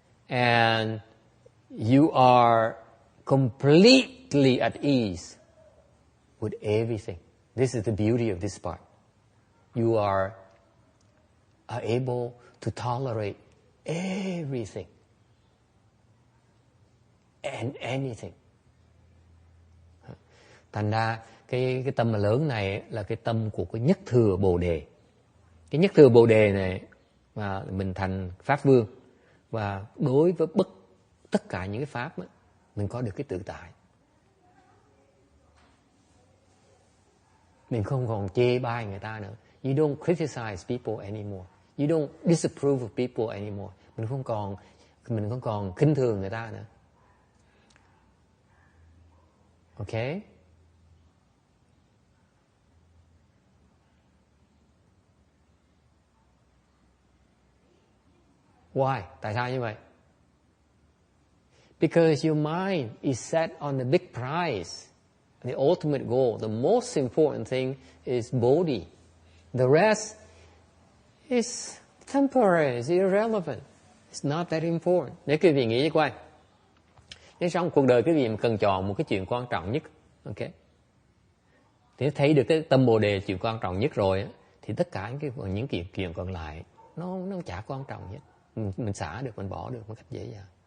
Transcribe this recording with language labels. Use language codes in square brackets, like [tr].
[en] And you are completely at ease with everything. This is the beauty of this part. You are able to tolerate everything and anything. [vi] Thành ra cái tâm mà lớn này là cái tâm của cái nhất thừa Bồ Đề. Cái nhất thừa Bồ Đề này mà mình thành Pháp Vương, và đối với tất cả những cái Pháp đó, mình có được cái tự tại. Mình không còn chê bai người ta nữa. [en] You don't criticize people anymore. You don't disapprove of people anymore. [vi] Mình không còn khinh thường người ta nữa. [en] Okay? Why? [vi] Tại sao như vậy? [en] Because your mind is set on the big prize, the ultimate goal. The most important thing is Bodhi. The rest is temporary, it's irrelevant. It's not that important. [vi] Nếu quý vị nghĩ coi, nếu trong cuộc đời quý vị cần chọn một cái chuyện quan trọng nhất, okay, thì thấy được cái tâm Bồ Đề chuyện quan trọng nhất rồi, thì tất cả những chuyện còn lại nó chả quan trọng hết. Mình xả được, mình bỏ được một cách dễ dàng.